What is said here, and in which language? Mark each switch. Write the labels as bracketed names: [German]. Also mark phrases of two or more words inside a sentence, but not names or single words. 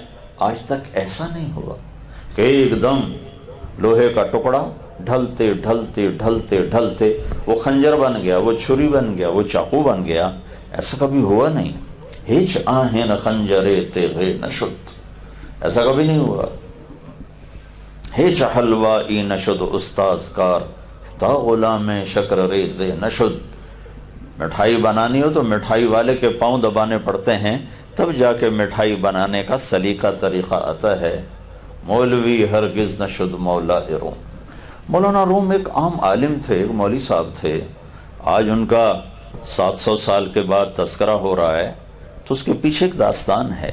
[Urdu] آج تک ایسا نہیں ہوا کہ ایک دم لوہے کا ٹکڑا ڈھلتے ڈھلتے ڈھلتے ڈھلتے وہ خنجر بن گیا، وہ چھری بن گیا، وہ چاقو بن گیا. ایسا کبھی ہوا نہیں. [Persian] ہیچ آہن خنجر تیغ نشد، [Urdu] ایسا کبھی نہیں ہوا. [Persian] ہیچ حلوائی نشد استاذ کار، تا غلام شکر ریز نشد. [Urdu] مٹھائی بنانی ہو تو مٹھائی والے کے پاؤں دبانے پڑتے ہیں، تب جا کے مٹھائی بنانے کا سلیقہ طریقہ آتا ہے. [Persian] مولوی ہرگز نشد مولا روم. [Urdu] مولانا روم ایک عام عالم تھے، ایک مولوی صاحب تھے. آج ان کا 700 سال کے بعد تذکرہ ہو رہا ہے تو اس کے پیچھے ایک داستان ہے.